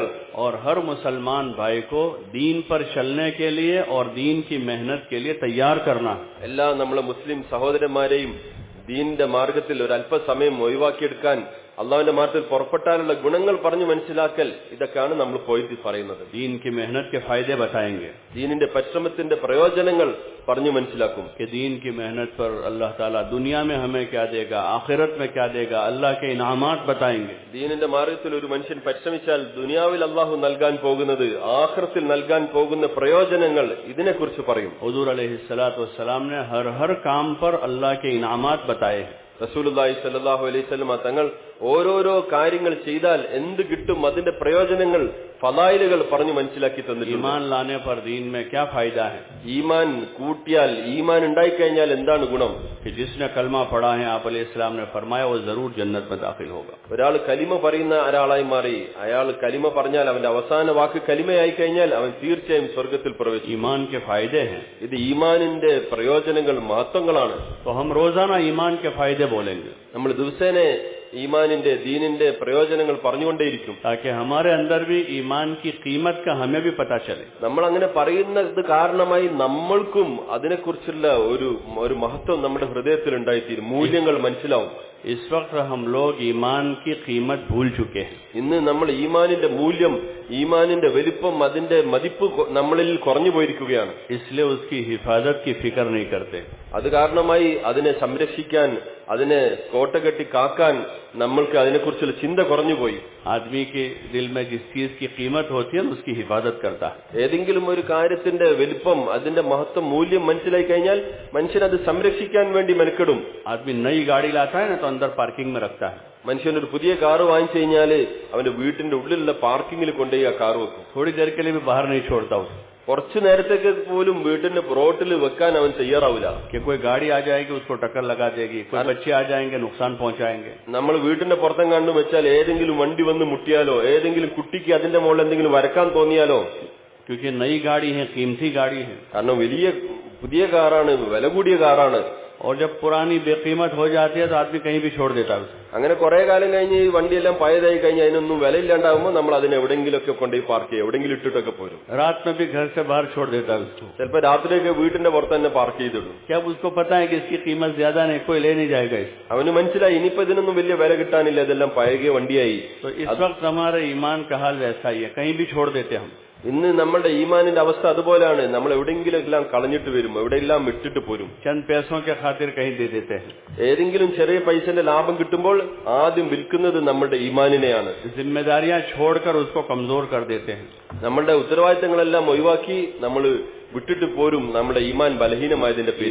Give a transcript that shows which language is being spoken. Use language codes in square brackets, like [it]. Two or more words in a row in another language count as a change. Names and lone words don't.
[hi] और हर मुसलमान भाई को दीन पर चलने के लिए और दीन की मेहनत के लिए तैयार करना. [ml] എല്ലാ നമ്മളെ മുസ്ലിം സഹോദരന്മാരെയും ദീനിന്റെ മാർഗത്തിൽ ഒരു അല്പസമയം ഒഴിവാക്കിയെടുക്കാൻ, അള്ളാഹുവിന്റെ മാർഗത്തിൽ പുറപ്പെട്ടാലുള്ള ഗുണങ്ങൾ പറഞ്ഞു മനസ്സിലാക്കൽ, ഇതൊക്കെയാണ് നമ്മൾ പോയിട്ട് പറയുന്നത്. [hi] दीन की मेहनत के फायदे बताएंगे. [ml] ദീനിന്റെ പരിശ്രമത്തിന്റെ പ്രയോജനങ്ങൾ പറഞ്ഞു മനസ്സിലാക്കും. [hi] कि दीन की मेहनत पर अल्लाह ताला दुनिया में हमें क्या देगा, आखिरत में क्या देगा, अल्लाह के इनामात बताएंगे. [ml] ദീനിന്റെ മാർഗത്തിൽ ഒരു മനുഷ്യൻ പരിശ്രമിച്ചാൽ ദുനിയാവിൽ അള്ളാഹു നൽകാൻ പോകുന്നത്, ആഖിറത്തിൽ നൽകാൻ പോകുന്ന പ്രയോജനങ്ങൾ, ഇതിനെക്കുറിച്ച് പറയും. [hi] हुजूर [ar] عليه الصلاة والسلام [hi] ने हर काम पर अल्लाह के इनामात बताए हैं. [ar] رسول الله صلى الله عليه وسلم [ml] തങ്ങൾ ഓരോരോ കാര്യങ്ങൾ ചെയ്താൽ എന്ത് കിട്ടും, അതിന്റെ പ്രയോജനങ്ങൾ, ഫളായിലുകൾ പറഞ്ഞു മനസ്സിലാക്കി തന്നിട്ടുണ്ട്. [hi] ईमान लाने पर दीन में क्या फायदा है? [ml] ഈമാൻ കൂട്ടിയാൽ, ഈമാൻ ഉണ്ടായിക്കഴിഞ്ഞാൽ എന്താണ് ഗുണം? [hi] कि जिसने कलमा पढ़ा है, आप अलैहिस्सलाम ने फरमाया, वो जरूर जन्नत में दाखिल होगा. [ml] ഒരാൾ കലിമ പറയുന്ന ഒരാളായി മാറി, അയാൾ കലിമ പറഞ്ഞാൽ, അവന്റെ അവസാന വാക്ക് കലിമയായി കഴിഞ്ഞാൽ അവൻ തീർച്ചയായും സ്വർഗത്തിൽ പ്രവേശിക്കും. [hi] ईमान के फायदे हैं. [ml] ഇത് ഈമാനിന്റെ പ്രയോജനങ്ങൾ, മഹത്വങ്ങളാണ്. [hi] तो हम रोजाना ईमान के फायदे बोलेंगे. [ml] നമ്മൾ ദിവസേന ഈമാനിന്റെ ദീനിന്റെ പ്രയോജനങ്ങൾ പറഞ്ഞുകൊണ്ടേയിരിക്കും. [hi] ताकि हमारे अंदर भी ईमान की कीमत का हमें भी पता चले. [ml] നമ്മൾ അങ്ങനെ പറയുന്നത് കാരണമായി നമ്മൾക്കും അതിനെക്കുറിച്ചുള്ള ഒരു മഹത്വം നമ്മുടെ ഹൃദയത്തിൽ ഉണ്ടായിത്തീരും, മൂല്യങ്ങൾ മനസ്സിലാവും. [hi] इस वक्त हम लोग ईमान की कीमत भूल चुके हैं. [ml] ഇന്ന് നമ്മൾ ഈമാനിന്റെ മൂല്യം, ഈമാനിന്റെ വലിപ്പം, അതിന്റെ മതിപ്പ് നമ്മളിൽ കുറഞ്ഞു പോയിരിക്കുകയാണ്. [hi] इसलिए उसकी हिफाजत की फिक्र नहीं करते. [ml] അത് കാരണമായി അതിനെ സംരക്ഷിക്കാൻ, അതിനെ കോട്ടകെട്ടി കാക്കാൻ നമ്മൾക്ക് അതിനെക്കുറിച്ചുള്ള ചിന്ത കുറഞ്ഞുപോയി. [hi] आदमी के दिल में जिस चीज की कीमत होती है उसकी हिफाजत करता है. [ml] ഏതെങ്കിലും ഒരു കാര്യത്തിന്റെ വലിപ്പം, അതിന്റെ മഹത്വം, മൂല്യം മനസ്സിലായി കഴിഞ്ഞാൽ മനുഷ്യൻ അത് സംരക്ഷിക്കാൻ വേണ്ടി മെനക്കെടും. [hi] आदमी नई गाड़ी लाता है ना तो अंदर पार्किंग में रखता है. [ml] മനുഷ്യൻ ഒരു പുതിയ കാറ് വാങ്ങിച്ചു കഴിഞ്ഞാല് അവന്റെ വീട്ടിന്റെ ഉള്ളിലുള്ള പാർക്കിങ്ങിൽ കൊണ്ടുപോയി ആ കാറ് വെക്കും. [hi] थोड़ी देर के लिए भी बाहर नहीं छोड़ता उसे, [ml] കുറച്ചു നേരത്തേക്ക് പോലും വീട്ടിന്റെ റോട്ടിൽ വെക്കാൻ അവൻ തയ്യാറാവില്ല. [hi] कि कोई गाड़ी आ जाएगी उसको टक्कर लगा देगी, कोई बच्चे आ जाएंगे नुकसान पहुंचाएंगे. [ml] നമ്മൾ വീട്ടിന്റെ പുറത്തും കണ്ടു വെച്ചാൽ ഏതെങ്കിലും വണ്ടി വന്ന് മുട്ടിയാലോ, ഏതെങ്കിലും കുട്ടിക്ക് അതിന്റെ മുകളിൽ എന്തെങ്കിലും വരക്കാൻ തോന്നിയാലോ, [hi] क्योंकि नई गाड़ी है, कीमती गाड़ी है. [ml] കാരണം പുതിയ കാറാണ്, വില കൂടിയ കാറാണ്. [hi] और जब पुरानी बेकीमत हो जाती है तो आदमी कहीं भी छोड़ देता है उसे. [ml] അങ്ങനെ കുറെ കാലം കഴിഞ്ഞ് ഈ വണ്ടിയെല്ലാം പഴയതായി കഴിഞ്ഞ് അതിനൊന്നും വിലയില്ലാണ്ടാവുമ്പോൾ നമ്മൾ അതിനെ എവിടെയെങ്കിലുമൊക്കെ കൊണ്ടുപോയി പാർക്ക് ചെയ്യും, എവിടെയെങ്കിലും ഇട്ടിട്ടൊക്കെ പോരും. [hi] रात में भी घर से बाहर छोड़ देता है उसको. [ml] ചിലപ്പോൾ രാത്രിയൊക്കെ വീട്ടിന്റെ പുറത്ത് തന്നെ പാർക്ക് ചെയ്തിടും. [hi] क्या उसको पता है कि इसकी कीमत ज्यादा नहीं, कोई ले नहीं जाएगा इसे. [ml] അവന് മനസ്സിലായി ഇനിയിപ്പോ ഇതിനൊന്നും വലിയ വില കിട്ടാനില്ല, ഇതെല്ലാം പഴകിയ വണ്ടിയായി. [hi] तो इस वक्त हमारे ईमान का हाल वैसा ही है, कहीं भी छोड़ देते हम. [ml] ഇന്ന് നമ്മുടെ ഈമാനിന്റെ അവസ്ഥ അതുപോലെയാണ്. നമ്മൾ എവിടെയെങ്കിലും എല്ലാം കളഞ്ഞിട്ട് വരും, എവിടെയെല്ലാം ഇട്ടിട്ട് പോരും. [hi] चंद पैसों के खातिर कहीं दे देते हैं. [ml] ഏതെങ്കിലും ചെറിയ പൈസന്റെ ലാഭം കിട്ടുമ്പോൾ ആദ്യം വിൽക്കുന്നത് നമ്മുടെ ഈമാനിനെയാണ്. [hi] जिम्मेदारियां छोड़कर उसको कमजोर कर देते हैं. [ml] നമ്മളുടെ ഉത്തരവാദിത്തങ്ങളെല്ലാം ഒഴിവാക്കി നമ്മൾ വിട്ടിട്ട് പോരും, നമ്മുടെ ഈമാൻ ബലഹീനമായതിന്റെ പേരിൽ.